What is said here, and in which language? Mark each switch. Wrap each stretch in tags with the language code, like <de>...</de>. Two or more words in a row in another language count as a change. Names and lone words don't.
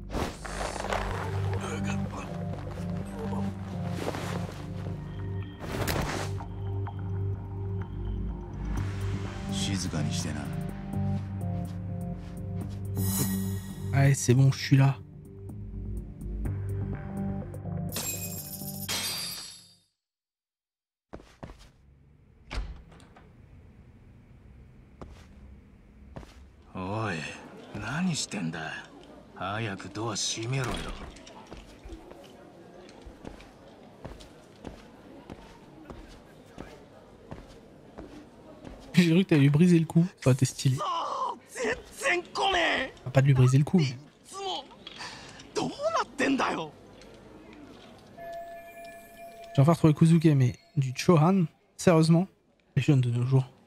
<fr>Allez, c'est bon, je suis là.</fr> <ja>Oi, 何してんだ。早くドア閉めろよ。</ja> <fr>J'ai cru que t'allais lui briser le cou. Ça aurait été stylé. Pas de lui briser le cou. Mais... J'ai enfin retrouvé Kuzuke, mais du Chohan, sérieusement, les jeunes de nos jours.</fr>